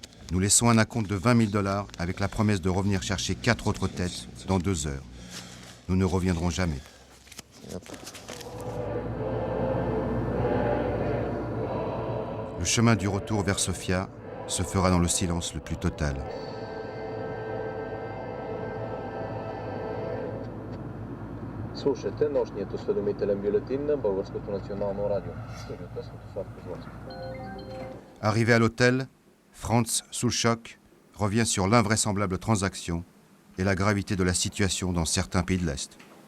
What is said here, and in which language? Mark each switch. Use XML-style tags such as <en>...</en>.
<fr>Nous laissons un acompte de $20 000 avec la promesse de revenir chercher 4 autres têtes dans 2 heures. Nous ne reviendrons jamais. Le chemin du retour vers Sofia se fera dans le silence le plus total.</fr> <bg>Слушайте, ножният осведомителен бюлетин на Българското национално радио. Слушайте, Светослав Козловски.</bg> <fr>Arrivé à l'hôtel, Franz, sous le choc, revient sur l'invraisemblable transaction et la gravité de la situation dans certains pays de l'Est.</fr>